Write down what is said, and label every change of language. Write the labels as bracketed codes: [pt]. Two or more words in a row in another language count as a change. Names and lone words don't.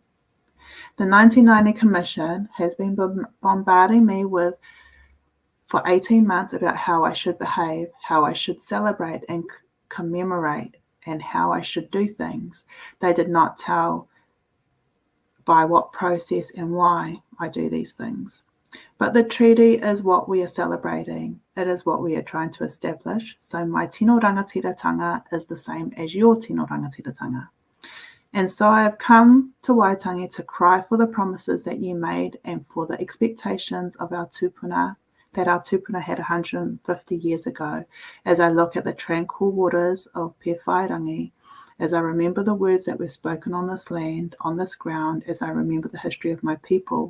[en] The 1990 Commission has been bombarding me for 18 months about how I should behave, how I should celebrate and commemorate, and how I should do things. They did not tell by what process and why I do these things. But the treaty is what we are celebrating. It is what we are trying to establish. So my [mi] tino rangatiratanga [en] is the same as your [mi] tino rangatiratanga. [en] And so I have come to Waitangi to cry for the promises that you made and for the expectations of our tupuna that our tupuna had 150 years ago. As I look at the tranquil waters of Pewhairangi, as I remember the words that were spoken on this land, on this ground, as I remember the history of my people.